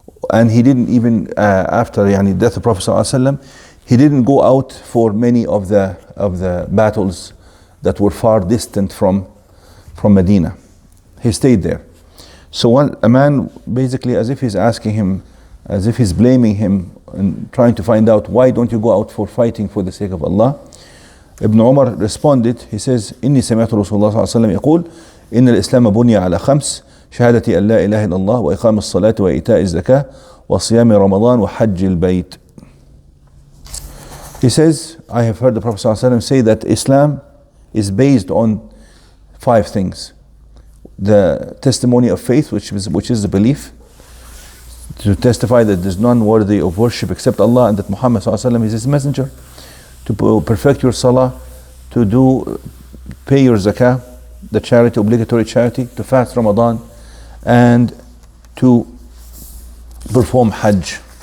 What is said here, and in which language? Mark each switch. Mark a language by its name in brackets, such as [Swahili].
[English] And he didn't even, after the death of Prophet ﷺ, he didn't go out for many of the battles that were far distant from Medina. He stayed there. So a man basically, as if he's asking him, as if he's blaming him and trying to find out, why don't you go out for fighting for the sake of Allah? Ibn Umar responded, he says, [Arabic] إني سمعت رسول الله صلى الله عليه وسلم يقول إن الإسلام بني على خمس شهادة أن لا إله إلا الله وإقام الصلاة وإيتاء الزكاة وصيام رمضان وحج البيت. [English] He says, I have heard the Prophet [Arabic] صلى الله عليه وسلم [English] say that Islam is based on 5 things. The testimony of faith, which is the belief, to testify that there's none worthy of worship except Allah and that Muhammad ﷺ is his messenger, to perfect your salah, to pay your zakah, the charity, obligatory charity, to fast Ramadan, and to perform Hajj.